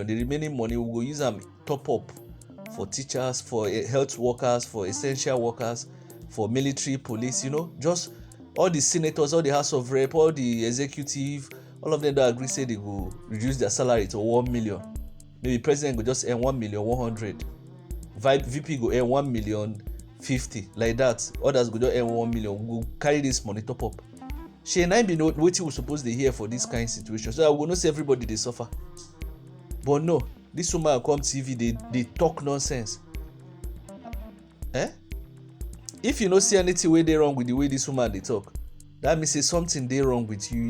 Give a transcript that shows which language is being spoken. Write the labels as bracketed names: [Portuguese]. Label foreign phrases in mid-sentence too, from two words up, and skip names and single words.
[Nigerian Pidgin] The remaining money we go use them top up for teachers, for health workers, for essential workers, for military, police. Just all the senators, all the House of Rep, all the executive, all of them don't agree say they go reduce their salary to 1 million. Maybe president go just earn 1,100,000. VP go earn 1,050,000, like that. Others go just earn 1 million. We go carry this money top up. She and I be know wetin we suppose dey hear for this kind of situation, so that we go know say everybody dey suffer. But no, this woman come TV, they talk nonsense. If you no see anything wey dey wrong with the way this woman dey talk, that means say something dey wrong with you.